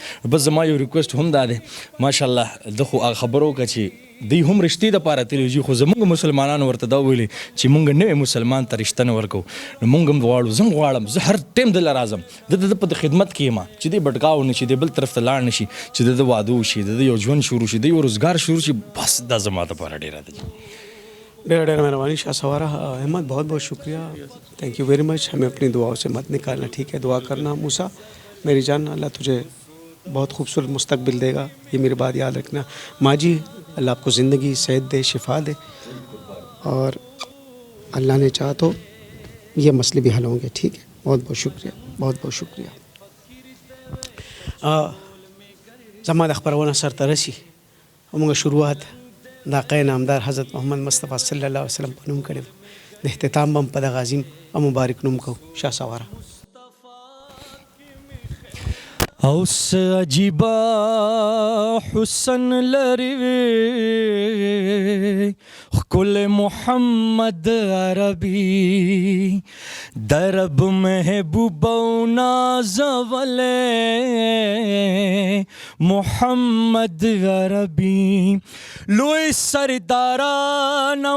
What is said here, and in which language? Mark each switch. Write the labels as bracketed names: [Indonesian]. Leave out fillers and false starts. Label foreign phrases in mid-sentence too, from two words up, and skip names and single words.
[Pashto] بس زما یو ریکویسټ هم دا دی ماشاءالله د خو خبرو که چې دوی هم رشتې دپاره تللی خو زموږ مسلمانانو ورته دا ویلي چې موږ نوی مسلمان ته رشته نه ورکوو نو موږ هم غواړو زه هم غواړم زه هر ټایم دله راځم د په خدمت کې یم چې دی بټکاو نه شي دی بل طرف ته لاړ نه شي چې د واده وشي د یو ژوند شروع شي د یو روزګار شروع شي بس دا زما دپاره ډېره ده. ډېر مہربانی [English] شهسوار احمد [Urdu] بہت بہت شکریہ [English] thank you very much. [Urdu] ہمیں اپنی دعاؤں سے مت نکالنا ٹھیک ہے دعا کرنا. موسیٰ میری جان اللہ تجھے بہت خوبصورت مستقبل دے گا یہ میری بات یاد رکھنا. ماجی اللہ آپ کو زندگی صحت دے شفا دے اور اللہ نے چاہا تو یہ مسئلے بھی حل ہوں گے ٹھیک ہے. بہت بہت شکریہ بہت بہت شکریہ. [Pashto] زما د خبرونه سرته رسي موږ شروعات د آقای نامدار حضرت محمد مصطفی صلی الله علیه وسلم په نوم کړی د اختتام هم په دغه عظیم او مبارک نوم کوو شهسواره. اوس عجیبا حسن لري کل محمد عربي درب محبوب نازولے محمد عربي لوی سرداران او